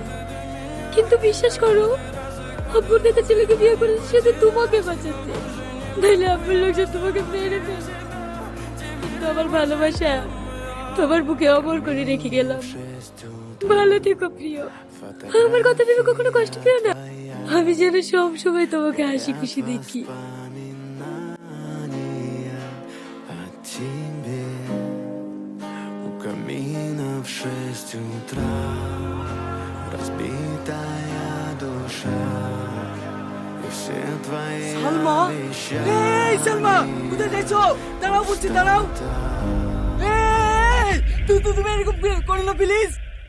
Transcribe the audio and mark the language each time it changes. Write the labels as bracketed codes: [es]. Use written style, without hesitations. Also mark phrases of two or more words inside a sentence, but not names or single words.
[bn] কিন্তু বিশ্বাস করো, আব্বুর দেখা ছেলেকে বিয়ে করেছে শুধু তোমাকে বাঁচাতে, নাহলে আব্বুর লোকজন তোমাকে মেরে ফেলে। কিন্তু আমার ভালোবাসা তোমার বুকে অমর করে রেখে গেলাম। ভালো থেকো প্রিয়, আমার কথা ভেবে কখনো কষ্ট পেও না। আমি যেন সব সময় তোমাকে হাসি খুশি দেখি। [ru] Камина в 6 утра, разбитая душа, и все твои [bn] সালমা, [ru] обещания. [bn] এই সালমা, কোথায় যাইছো? দাঁড়াও বলছি, দাঁড়াও। এই, তুমি এরকম করো না প্লিজ।